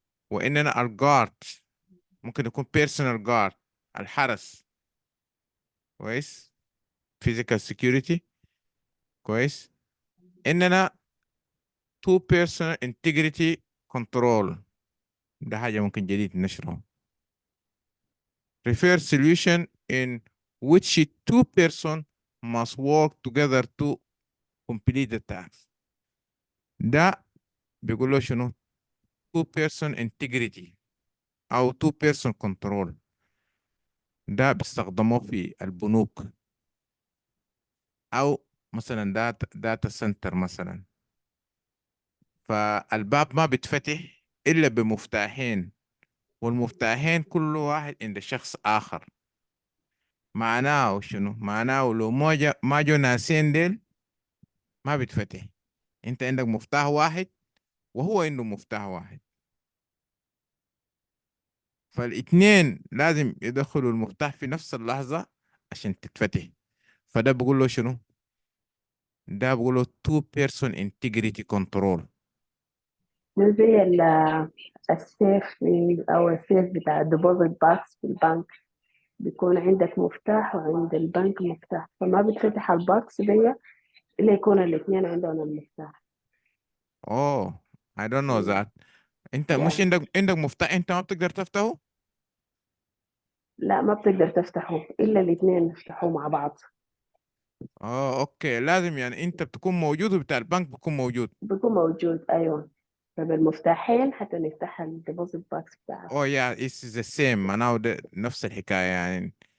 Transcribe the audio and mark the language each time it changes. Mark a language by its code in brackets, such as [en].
[ar] واننا الجارد ممكن يكون بيرسونال جارد، الحرس كويس، physical security كويس. اننا two person integrity control، ده حاجة ممكن جديد نشره. [en] refer solution in which two person must work together to complete the task. [ar] ده بيقول له شنو؟ two person integrity او two person control. ده بيستخدموه في البنوك، أو مثلا داتا سنتر مثلا. فالباب ما بيتفتح إلا بمفتاحين، والمفتاحين كل واحد عند شخص آخر. معناه شنو؟ معناه لو ما جو ناسين ديل ما بيتفتح. انت عندك مفتاح واحد وهو عنده مفتاح واحد، فالاثنين لازم يدخلوا المفتاح في نفس اللحظة عشان تتفتح. فده بقول له شنو؟ ده بقول له two person integrity control. مو زي السيف أو السيف بتاع الديبوزيت باكس في البنك، بيكون عندك مفتاح وعند البنك مفتاح، فما بتفتح الباكس دي إلا يكون الاثنين عندهم المفتاح. [en] Oh I don't know that. [ar] انت مش يعني عندك مفتاح انت ما بتقدر تفتحه؟ لا، ما بتقدر تفتحه إلا الاثنين يفتحوه مع بعض. اوكي، لازم يعني انت بتكون موجود وبتاع البنك بيكون موجود. بيكون موجود، أيوة. فبالمفتاحين حتى نفتح الديبوزيت باكس بتاعك. يا [en] it's the same، [ar] معناه ده نفس الحكاية يعني.